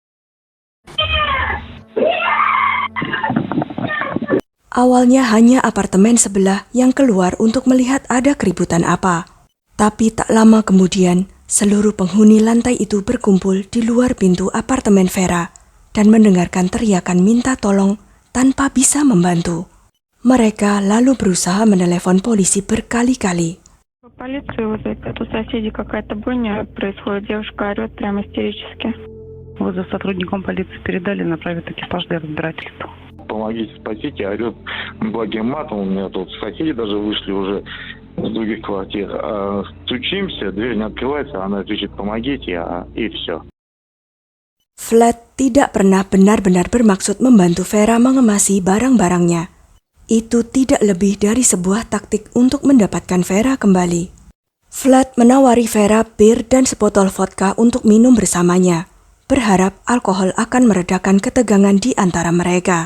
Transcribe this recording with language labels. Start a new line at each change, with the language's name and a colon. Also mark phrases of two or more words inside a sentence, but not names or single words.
Indonesian: Awalnya hanya apartemen sebelah yang keluar untuk melihat ada keributan apa. Tapi tak lama kemudian, seluruh penghuni lantai itu berkumpul di luar pintu apartemen Vera dan mendengarkan teriakan minta tolong tanpa bisa membantu. Mereka lalu berusaha menelepon polisi berkali-kali.
Russian: Полицию вызвать, а то соседи какая-то бойня происходит, девушка орет прямо истерически. Вызов сотрудникам полиции передали, направят экипаж для разбирательства. Помогите, спасите, орет благим матом. У меня тут соседи даже вышли уже с других квартир. Стучимся, дверь не открывается, она кричит «помогите», и все.
Indonesian: Flat tidak pernah benar-benar bermaksud membantu Vera mengemasi barang-barangnya. Itu tidak lebih dari sebuah taktik untuk mendapatkan Vera kembali. Flat menawari Vera bir dan sebotol vodka untuk minum bersamanya, berharap alkohol akan meredakan ketegangan di antara mereka.